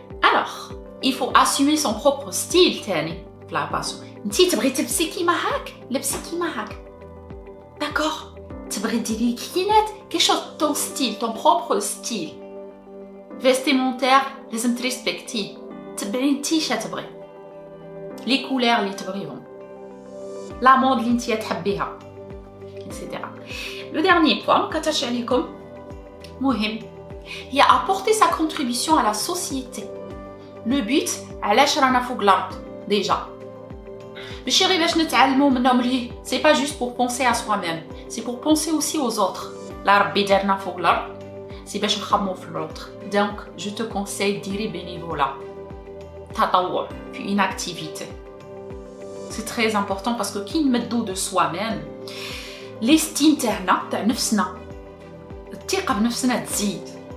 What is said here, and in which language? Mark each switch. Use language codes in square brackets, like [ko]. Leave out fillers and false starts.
[fr] alors il faut assumer son propre style [ar] تاني في [fr] la passion [ar] انتي تبغي تلبسي كيما هاك لبسي كيما هاك [fr] d'accord [ar] تبغي ديري كينات كيشوط [fr] ton style ton propre style vestimentaire [ar] لازم تريسبكتي تبعي انتي شتبغي لي كولير اللي تبغيهم لا مود اللي انتي تحبيها etc. [fr] Le dernier point [ar] كترجع لكم مهم هي [fr] apporter sa contribution à la société. Le but [ar] علاش رانا فوق الارض [fr] déjà [ar] ماشي غير باش نتعلموا منهم ليه [fr] c'est pas juste pour penser à soi-même c'est pour penser aussi aux autres [ar] لا ربي دارنا فوق الارض [fr] c'est [ar] باش نخمو في [fr] l'autre donc je te conseille [ar] ديري [fr] bénévolat [ar] تطوع في [fr] une activité c'est très important parce que [ar] كي نمدو [fr] de soi-même l'estime [ar] تاعنا تاع نفسنا الثقة بنفسنا تزيد